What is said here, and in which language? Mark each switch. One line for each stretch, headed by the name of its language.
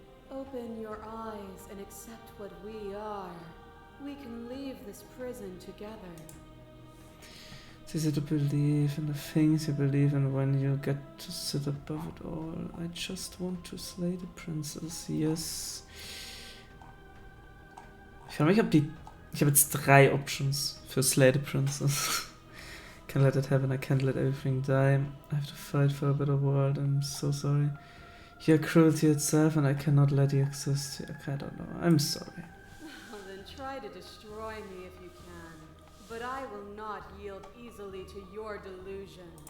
English: Open your eyes and accept what we are. We can leave this prison together. It's easy to believe in the things you believe in when you get to sit above it all. I just want to slay the princess, yes.
German: Ich frage mich, ob die... Ich habe jetzt 3 Options für Slay the Princess.
English: Can't let it happen, I can't let everything die. I have to fight for a better world, I'm so sorry. You're cruelty itself and I cannot let you exist. I don't know, I'm sorry. Then try to destroy me if you can. But I will not yield easily to your delusion.